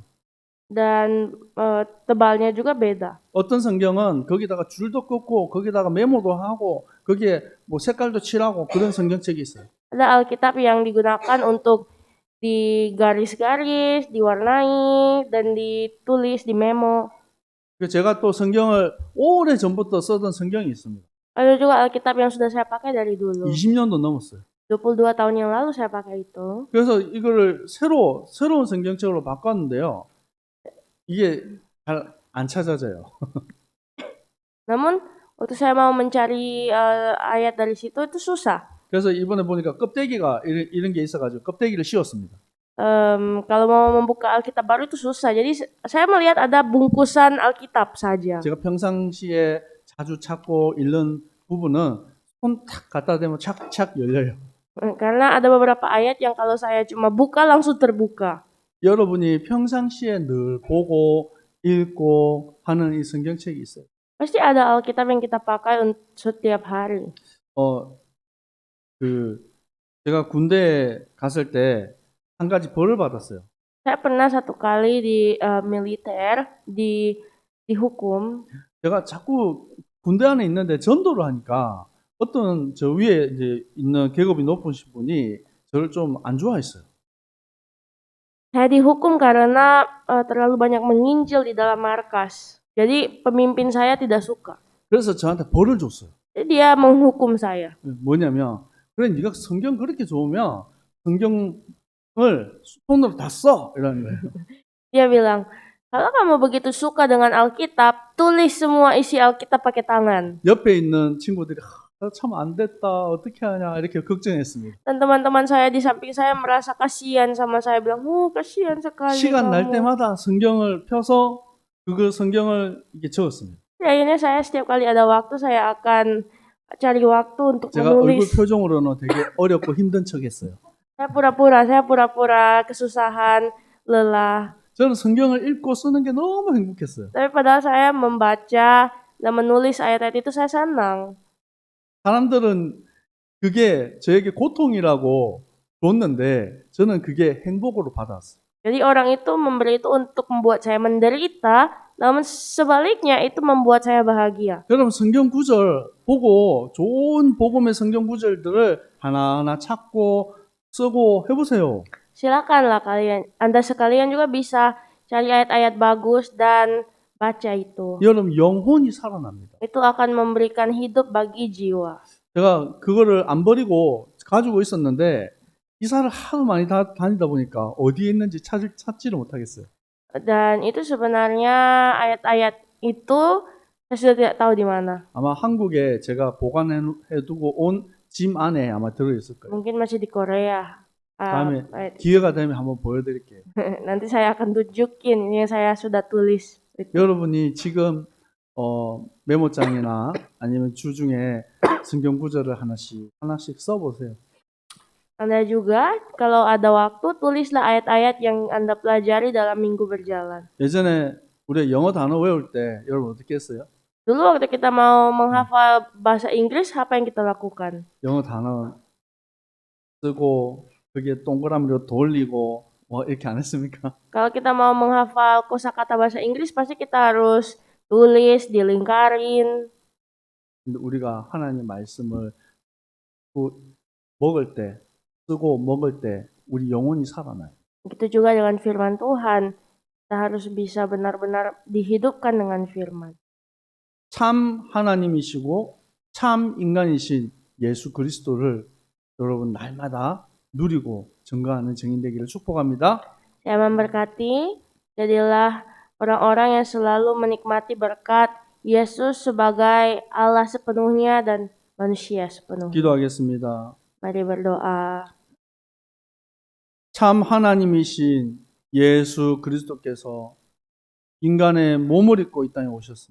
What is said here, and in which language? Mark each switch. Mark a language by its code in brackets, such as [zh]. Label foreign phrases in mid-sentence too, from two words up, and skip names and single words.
[id] Dan tebalnya juga beda. [ko] 어떤 성경은 거기다가 줄도 긋고 거기다가 메모도 하고 거기에 뭐 색깔도 칠하고 그런 성경책이 있어요. [id] Ada Alkitab yang digunakan untuk digaris-garis, diwarnai, dan ditulis, di memo. [ko] 제가 또 성경을 오래 전부터 쓰던 성경이 있습니다. [id] Ada juga Alkitab yang sudah saya pakai dari dulu. [ko] 20년도 넘었어요. [id] 22 tahun yang lalu saya pakai itu. [ko] 그래서 이거를 새로운 성경책으로 바꿨는데요. 이게 잘 안 찾아져요. [id] Namun waktu saya mau mencari ayat dari situ itu susah. [ko] 그래서 이번에 보니까 껍데기가 이런 게 있어가지고 껍데기를 씌웠습니다. [id] Kalau mau membuka Alkitab baru itu susah. Jadi saya melihat ada bungkusan Alkitab saja. [ko] 제가 평상시에 자주 찾고 읽는 부분은 손 탁 갖다 대면 착착 열려요. [id] Karena ada beberapa ayat yang kalau saya cuma buka langsung terbuka. [ko] 여러분이 평상시에 늘 보고 읽고 하는 이 성경책이 있어요. [id] Pasti ada Alkitab yang kita pakai setiap hari. [ko] 제가 군대에 갔을 때 한 가지 벌을 받았어요. [id] Saya pernah satu kali di militer dihukum. [ko] 제가 자꾸 군대 안에 있는데 전도를 하니까 어떤 저 위에 이제 있는 계급이 높으신 분이 저를 좀 안 좋아했어요. [id] Saya dihukum karena terlalu banyak menginjil di dalam markas. Jadi pemimpin saya tidak suka. [ko] 그래서 저한테 벌을 줬어요. [id] Jadi dia menghukum saya. [ko] 뭐냐면 그래 네가 성경 그렇게 좋으면 성경을 손으로 다 써 이러는 거예요. [id] Dia bilang, kalau kamu begitu suka dengan Alkitab, tulis semua isi Alkitab pakai tangan. [ko] 옆에 있는 친구들이 참 안 됐다 어떻게 하냐 이렇게 걱정했습니다. [id] Dan teman-teman saya di samping saya merasa kasihan sama saya, bilang, kasihan sekali [ko] 시간 날 [id] kamu. [ko] 때마다 성경을 펴서 그 성경을 이렇게 적었습니다. [id] Akhirnya saya setiap kali ada waktu, saya akan cari waktu untuk [ko] 제가 얼굴 [id] menulis. [ko] 표정으로는 되게 어렵고 힘든 척했어요. [id] Saya pura-pura kesusahan, lelah. [ko] 저는 성경을 읽고 쓰는 게 너무 행복했어요. [id] Tapi padahal saya membaca dan menulis ayat-ayat itu saya senang. [ko] 사람들은 그게 저에게 고통이라고 줬는데 저는 그게 행복으로 받았어요. [id] Jadi orang itu memberi itu untuk membuat saya menderita, namun sebaliknya itu membuat saya bahagia. [ko] 여러분 성경 구절 보고 좋은 복음의 성경 구절들을 하나하나 찾고 쓰고 해보세요. [id] Silakanlah Anda sekalian juga bisa cari ayat-ayat bagus dan baca itu. [ko] 여러분 영혼이 살아납니다. [id] Itu akan memberikan hidup bagi jiwa. [ko] 제가 그거를 안 버리고 가지고 있었는데 이사를 하도 많이 다니다 보니까 어디에 있는지 찾지를 못하겠어요. [id] Dan itu sebenarnya ayat-ayat itu saya sudah tidak tahu di mana. [ko] 아마 한국에 제가 보관해두고 온 짐 안에 아마 들어있을 거예요. [id] Mungkin masih di Korea. [ko] 다음에 [id] Ayat. [ko] 기회가 되면 한번 보여드릴게요. [id] Nanti saya akan tunjukin ini yang saya sudah tulis. [ko] 여러분이 지금 메모장이나 아니면 주중에 성경 구절을 하나씩 써보세요. [id] Anda juga kalau ada waktu tulislah ayat-ayat yang Anda pelajari dalam minggu berjalan. [ko] 예전에 우리 영어 단어 외울 때 여러분 어떻게 했어요? [id] Dulu waktu kita mau menghafal bahasa Inggris, apa yang kita lakukan? [ko] 영어 단어 쓰고 그게 동그라미로 돌리고 뭐 이렇게 안 했습니까? [id] Kalau kita mau menghafal kosakata bahasa Inggris, pasti kita harus tulis, dilingkarin. [ko] 근데 우리가 하나님 말씀을 먹을 때 쓰고 먹을 때 우리 영혼이 살아나요. [id] Begitu juga dengan firman Tuhan. Kita harus bisa benar-benar dihidupkan dengan firman. [ko] 참 하나님이시고 참 인간이신 예수 그리스도를 여러분 날마다 누리고 증거하는 증인 되기를 축복합니다. [id] Saya memberkati, jadilah orang-orang yang selalu menikmati berkat Yesus sebagai Allah sepenuhnya dan manusia sepenuhnya. [ko] 기도하겠습니다. [id] Mari berdoa. [ko] 참 하나님이신 예수 그리스도께서 인간의 몸을 입고 이 땅에 오셨습니다.